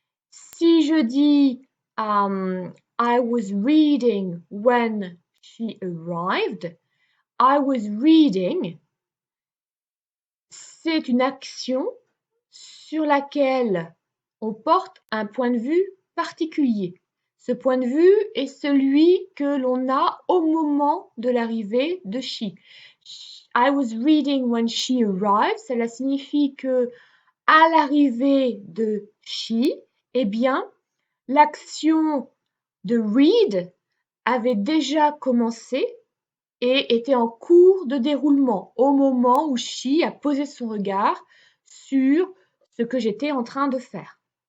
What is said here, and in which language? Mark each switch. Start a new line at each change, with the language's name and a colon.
French: Si je dis
English: I was reading when she arrived, I was reading,
French: c'est une action sur laquelle on porte un point de vue particulier. Ce point de vue est celui que l'on a au moment de l'arrivée de she.
English: I was reading when she arrived.
French: Cela signifie que à l'arrivée de she, eh bien, l'action de read avait déjà commencé et était en cours de déroulement au moment où she a posé son regard sur ce que j'étais en train de faire.